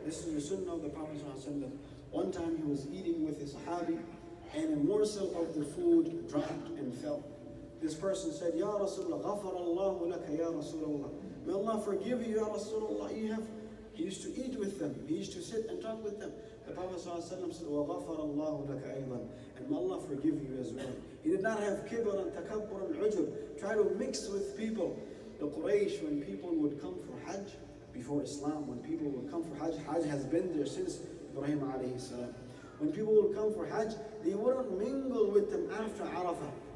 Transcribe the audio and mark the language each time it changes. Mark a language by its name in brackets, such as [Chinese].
[English] This is the sunnah of the Prophet ﷺ. One time he was eating with his sahabi, and a morsel of the food dropped and fell. This person said, Ya Rasulullah, [Arabic] ghafarallahu laka ya Rasulullah. [English] May Allah forgive you, Ya Rasulullah. He used to eat with them. He used to sit and talk with them. The Prophet ﷺ said, [Arabic] وَغَفَرَ اللَّهُ لَكَ أَيْضًا. [English] And may Allah forgive you as well. He did not have kibr and takabbur and ujub. Try to mix with people. The Quraysh, when people would come for Hajj, before Islam, when people would come for Hajj, Hajj has been there since Ibrahim alayhi salam. When people would come for Hajj, they wouldn't mingle with them after Arafah.